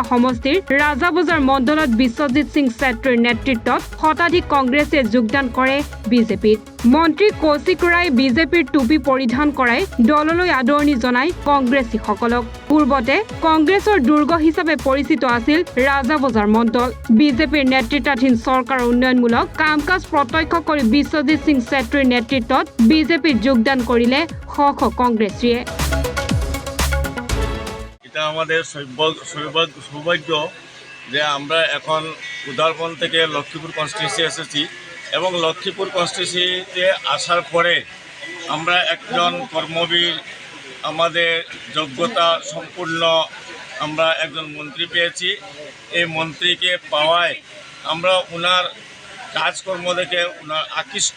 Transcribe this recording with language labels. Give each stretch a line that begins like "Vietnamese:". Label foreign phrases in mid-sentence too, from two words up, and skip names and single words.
Assamese: সমষ্টিৰ ৰাজাবজাৰ মণ্ডলত বিশ্বজিৎ সিং চেত্ৰীৰ নেতৃত্বত শতাধিক কংগ্ৰেছীয়ে যোগদান কৰে বিজেপিত মন্ত্ৰী কৌশিক ৰায় বিজেপিৰ টুপি পৰিধান কৰাই দললৈ আদৰণি জনায় কংগ্ৰেছীসকলক পূৰ্বতে কংগ্ৰেছৰ দুৰ্গ হিচাপে পৰিচিত আছিল ৰাজাবজাৰ মণ্ডল বিজেপিৰ নেতৃত্বাধীন চৰকাৰৰ উন্নয়নমূলক কাম-কাজ প্ৰত্যক্ষ কৰি বিশ্বজিৎ সিং চেত্ৰীৰ নেতৃত্বত বিজেপিত যোগদান কৰিলে শ কংগ্ৰেছীয়ে
Bangla: এটা আমাদের সৌভাগ্য যে আমরা এখন উদারবন থেকে লক্ষ্মীপুর কনস্টিটিউন্সি এসেছি এবং লক্ষ্মীপুর কনস্টিটিউন্সিতে আসার পরে আমরা একজন কর্মবীর আমাদের যোগ্যতা সম্পূর্ণ আমরা একজন মন্ত্রী পেয়েছি এই মন্ত্রীকে পাওয়ায় আমরা ওনার কাজকর্ম দেখে ওনার আকৃষ্ট